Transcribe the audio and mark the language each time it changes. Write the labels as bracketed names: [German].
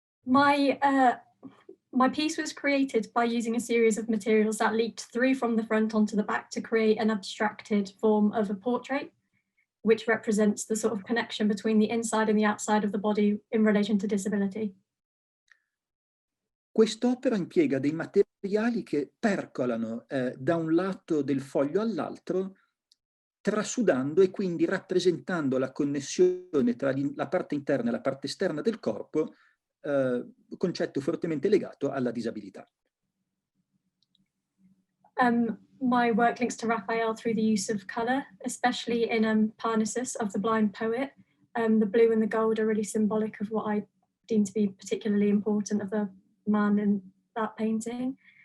[English] My piece was created by using a series of materials that leaked through from the front onto the back to create an abstracted form of a portrait, which represents the sort of connection between the inside and the outside of the body in relation to disability. [Italian] Quest'opera impiega dei materiali che percolano da un lato del foglio all'altro, trasudando e quindi rappresentando la connessione tra la parte interna e la parte esterna del corpo, concetto fortemente legato alla disabilità. [English] My work links to Raphael through the use of colour, especially in Parnassus of the Blind Poet. The blue and the gold are really symbolic of what I deem to be particularly important of the man in that painting.